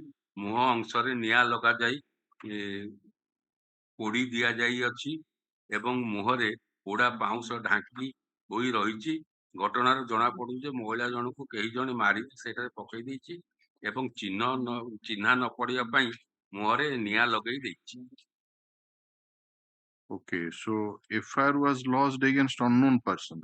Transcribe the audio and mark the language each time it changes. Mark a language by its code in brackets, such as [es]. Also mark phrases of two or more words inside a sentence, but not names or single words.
[or] ମୁହଁ ଅଂଶରେ ନିଆଁ ଲଗାଯାଇ ପୋଡ଼ି ଦିଆଯାଇଅଛି ଏବଂ ମୁହଁରେ ପୋଡ଼ା ପାଉଁଶ ଢାଙ୍କି ହୋଇ ରହିଛି। ଘଟଣାରୁ ଜଣାପଡୁଛି ଯେ ମହିଳା ଜଣକୁ କେହି ଜଣେ ମାରି ସେଠାରେ ପକେଇ ଦେଇଛି ଏବଂ ଚିହ୍ନା ନ ପଡିବା ପାଇଁ ମୁହଁରେ ନିଆଁ ଲଗେଇ ଦେଇଛି। [en] Okay, so FIR was lodged against unknown person.